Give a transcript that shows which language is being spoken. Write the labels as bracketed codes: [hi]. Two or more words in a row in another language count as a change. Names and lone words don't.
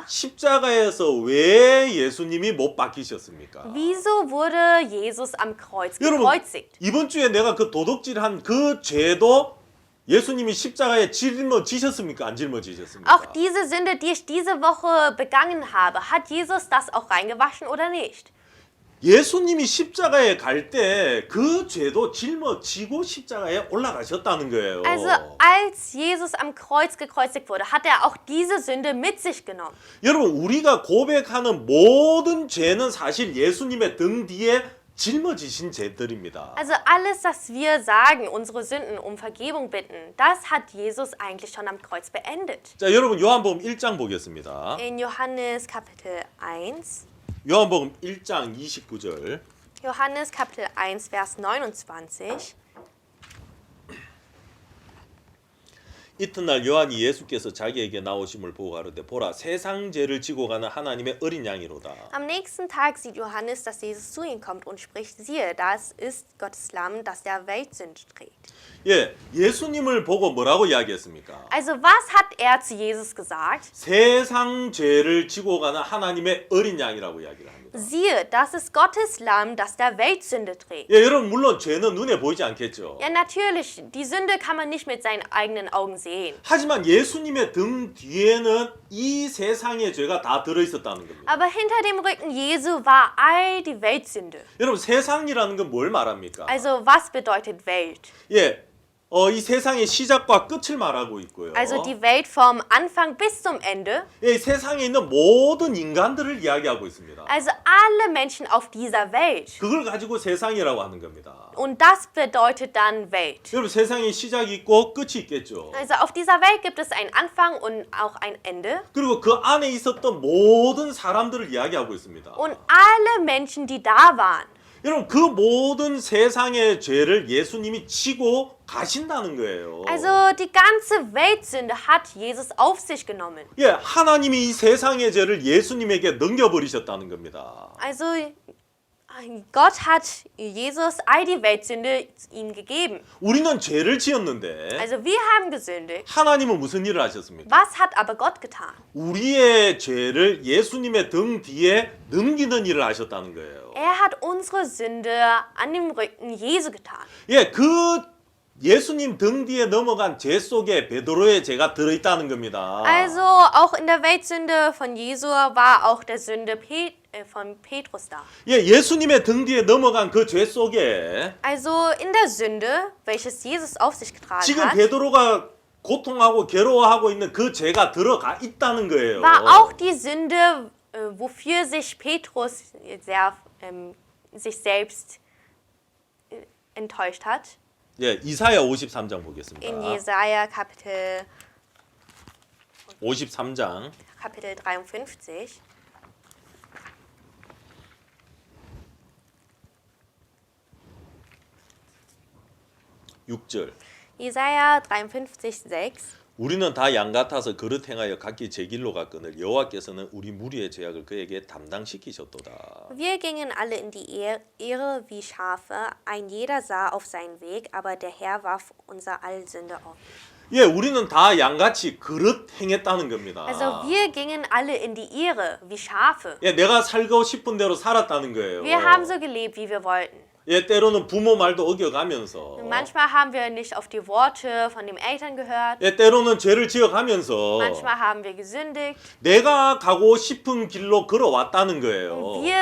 [ko] 십자가에서 왜 예수님이 못 박히셨습니까? [de] Wieso wurde Jesus am Kreuz [ko] 여러분 [de] gekreuzigt? [ko] 이번 주에 내가 그 도둑질한 그 죄도 예수님이 십자가에 짊어지셨습니까? 안 짊어지셨습니까? [de] Auch diese Sünde, die ich diese Woche begangen habe, hat Jesus das auch reingewaschen oder nicht? [ko] 예수님이 십자가에 갈 때 그 죄도 짊어지고 십자가에 올라가셨다는 거예요. [de] Also als Jesus am Kreuz gekreuzigt wurde, hat er auch diese Sünde mit sich genommen. [ko] 여러분 우리가 고백하는 모든 죄는 사실 예수님의 등 뒤에 짊어지신 죄들입니다. [de] Also alles, was wir sagen, unsere Sünden um Vergebung bitten, das hat Jesus eigentlich schon am Kreuz beendet. [ko] 자, 여러분 요한복음 1장 보겠습니다. [de] In Johannes Kapitel 1, [ko] 요한복음 1장 29절. [de] Johannes Kapitel 1, Vers 29. [ko] 이튿날 요한이 예수께서 자기에게 나오심을 보고 가로되 보라 세상 죄를 지고 가는 하나님의 어린 양이로다. [de] Am nächsten Tag sieht Johannes, dass Jesus zu ihm kommt und spricht, siehe, das ist Gottes Lamm, das der Welt Sünde trägt. [ko] 예, 예수님을 보고 뭐라고 이야기했습니까? [de] Also was hat er zu Jesus gesagt? [ko] 세상 죄를 지고 가는 하나님의 어린 양이라고 이야기를 합니다. [de] Siehe, das ist Gottes Lamm, das der Weltsünde trägt. [ko] 예, 여러분 물론 죄는 눈에 보이지 않겠죠. [de] Ja, natürlich, die Sünde kann man nicht mit seinen eigenen Augen sehen. [ko] 하지만 예수님의 등 뒤에는 이 세상의 죄가 다 들어 있었다는 겁니다. [de] Aber hinter dem Rücken Jesu war all die Weltsünde. [ko] 여러분 세상이라는 건 뭘 말합니까? [de] Also was bedeutet Welt? [ko] 예, 이 세상의 시작과 끝을 말하고 있고요. [de] Also die Welt vom Anfang bis zum Ende. [ko] 예, 세상에 있는 모든 인간들을 이야기하고 있습니다. [de] Also alle Menschen auf dieser Welt. [ko] 그걸 가지고 세상이라고 하는 겁니다. [de] Und das bedeutet dann Welt. [ko] 여러분 세상에 시작이 있고 끝이 있겠죠. [de] Also auf dieser Welt gibt es einen Anfang und auch ein Ende. [ko] 그리고 그 안에 있었던 모든 사람들을 이야기하고 있습니다. [de] Und alle Menschen, die da waren. [ko] 여러분 그 모든 세상의 죄를 예수님이 지고 가신다는 거예요. [de] Also die ganze Weltsünde hat Jesus auf sich genommen. [ko] 예, 하나님이 이 세상의 죄를 예수님에게 넘겨버리셨다는 겁니다. [de] Also Gott hat Jesus all die Weltsünde ihm gegeben. [ko] 우리는 죄를 지었는데 [de] Also wir haben gesündigt. [ko] 하나님은 무슨 일을 하셨습니까? [de] Was hat aber Gott getan? [ko] 우리의 죄를 예수님의 등 뒤에 넘기는 일을 하셨다는 거예요. [de] Er hat unsere Sünde an dem Rücken Jesu getan. [ko] 예, 그 예수님 등 뒤에 넘어간 죄 속에 베드로의 죄가 들어있다는 겁니다. [de] Also auch in der Weltsünde von Jesu war auch der Sünde von Petrus da. [ko] 예, 예수님의 등 뒤에 넘어간 그 죄 속에 [de] Also in der Sünde, welches Jesus auf sich getragen [ko] 지금 [de] hat, [ko] 베드로가 고통하고 괴로워하고 있는 그 죄가 들어가 있다는 거예요. [de] war auch die Sünde, wofür sich Petrus sich selbst enttäuscht hat. [ko] 예, 이사야 53장 보겠습니다. [de] In Jesaja Kapitel [ko] 53장 [de] 53. [ko] 6절. [de] Jesaja 53, 6. [ko] 우리는 다 양 같아서 그릇 행하여 각기 제 길로 갔거늘 여호와께서는 우리 무리의 죄악을 그에게 담당시키셨도다. [de] Wir gingen alle in die Irre wie Schafe, ein jeder sah auf seinen Weg, aber der Herr warf unser all Sünde auf. [ko] 예, 우리는 다 양같이 그릇 행했다는 겁니다. [de] Also wir gingen alle in die Irre wie Schafe. [ko] 예, 내가 살고 싶은 대로 살았다는 거예요. [de] Wir haben so gelebt, wie wir wollten. [ko] 예, 때로는 부모 말도 어겨가면서 [de] Manchmal haben wir nicht auf die Worte von den Eltern gehört. [ko] 예, 때로는 죄를 지어가면서 [de] Manchmal haben wir gesündigt. [ko] 내가 가고 싶은 길로 걸어왔다는 거예요.